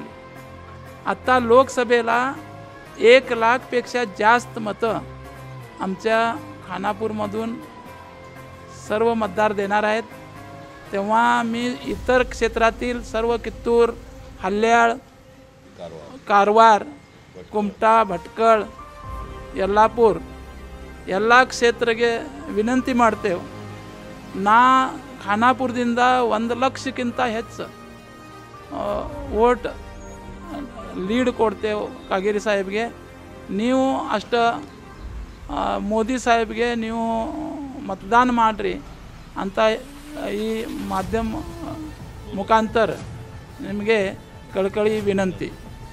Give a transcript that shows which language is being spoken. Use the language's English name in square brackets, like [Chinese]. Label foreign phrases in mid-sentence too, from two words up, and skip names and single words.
[Marathi] आत्ता लोकसभेला 1 लाखपेक्षा जास्त मतं आमच्या खानापूरमधून सर्व मतदार देणार आहेत। तेव्हा मी इतर क्षेत्रातील सर्व कित्तूर, हल्याळ, कारवार, कुमटा, भटकळ, यल्लापूर [Kannada] ಎಲ್ಲ ಕ್ಷೇತ್ರಕ್ಕೆ ವಿನಂತಿ ಮಾಡ್ತೇವೆ। ನಾ ಖಾನಾಪುರದಿಂದ 1 ಲಕ್ಷಕ್ಕಿಂತ ಹೆಚ್ಚು ವೋಟ್ ಲೀಡ್ ಕೊಡ್ತೇವೆ ಕಾಗೇರಿ ಸಾಹೇಬ್ಗೆ। ನೀವು ಅಷ್ಟ ಮೋದಿ ಸಾಹೇಬ್ಗೆ ನೀವು मतदान ಮಾಡ್ರಿ ಅಂತ ಈ ಮಾಧ್ಯಮ ಮುಖಾಂತರ ನಿಮಗೆ ಕಳಕಳಿ ವಿನಂತಿ।